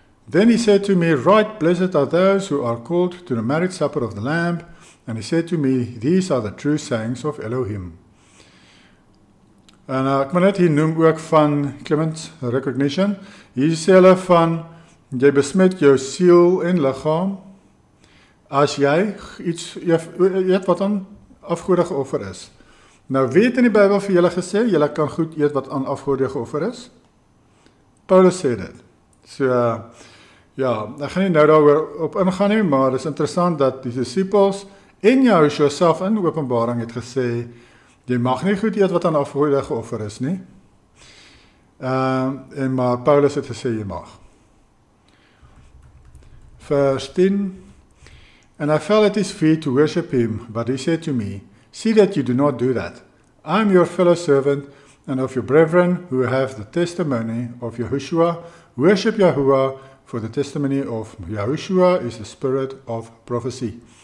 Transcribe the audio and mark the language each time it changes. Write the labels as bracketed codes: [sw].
[en] Then he said to me, right, blessed are those who are called to the marriage supper of the Lamb. And he said to me, these are the true sayings of Elohim. [af] En ek moet net hier noem ook van Clement's Recognition. Hier sê hulle van, jy besmet jou siel en liggaam, as jy iets eet wat aan afgode geoffer is. Nou weet in die Bybel vir julle gesê, julle kan goed eet wat aan afgode geoffer is. Paulus sê dit. So, ja, ek gaan nie nou daaroor op ingaan nie, maar het is interessant dat die disciples en Yahushua self in Openbaring het gesê, jy mag nie goed eet wat aan afgode geoffer is nie. Maar Paulus het gesê, jy mag. [en] Verse 10, and I fell at his feet to worship him, but he said to me, see that you do not do that. I am your fellow servant and of your brethren who have the testimony of Yahushua. Worship Yahuwah, for the testimony of Yahushua is the spirit of prophecy.